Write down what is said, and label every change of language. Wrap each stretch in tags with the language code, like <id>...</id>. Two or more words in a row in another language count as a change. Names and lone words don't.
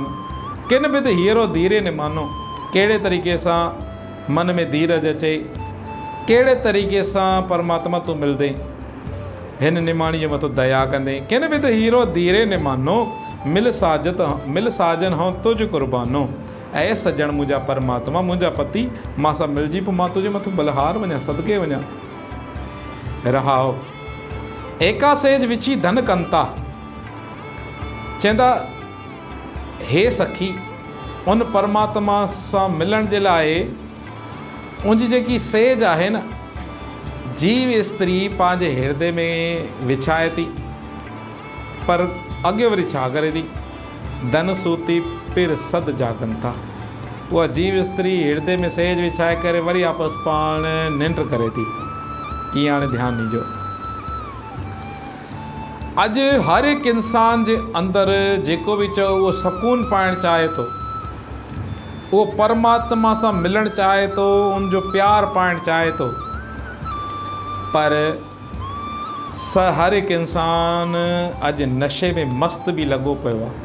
<pa>ਕਿਨ ਬਿਦ ਹੀਰੋ ਧੀਰੇ ਨਿਮਾਨੋ,</pa> <sd>कहिड़े तरीक़े सां मन में धीरज अचे, कहिड़े तरीक़े सां परमात्मा तूं मिलंदे, हिन निमाणी जे मथां दया कंदे।</sd> <pa>ਕਿਨ ਬਿਦ ਹੀਰੋ ਧੀਰੇ ਨਿਮਾਨੋ, ਮਿਲ ਸਾਜਨ ਹੋਂ ਤੁਝ ਕੁਰਬਾਨੋ।</pa> <sd>ऐं सजण मुंहिंजा परमात्मा, मुंहिंजा पति, मां सां मिलजी पोइ मां तुंहिंजे मथां बलिहार वञा, सदके वञा।</sd> <pa>ਰਹਾਓ ਏਕਾ ਸੇਜ ਵਿਛੀ ਧਨ ਕੰਤਾ।</pa> <sd>चवंदा हे सखी, उन परमात्मा सां मिलण जे लाइ उनजी जेकी सेज आहे न, जीव स्त्री पंहिंजे हृदय में विछाए थी, पर अॻे वरी छा करे थी,</sd> <pa>ਧਨ ਸੂਤੀ ਪਿਰ ਸਦ ਜਾਗਨ ਥਾ।</pa> <sd>उहा जीव स्त्री हृदय में सेज विछाए करे वरी आपस पाण निंड करे थी। कीअं, हाणे ध्यानु ॾिजो। अॼु हर हिकु इंसान जे अंदरि जेको बि चओ उहो सुकून पाइणु चाहे थो, उहो परमात्मा सां मिलणु चाहे थो, उनजो प्यार पाइणु चाहे थो, पर हर हिकु इंसान अॼु नशे में मस्त बि लॻो पियो आहे।</sd>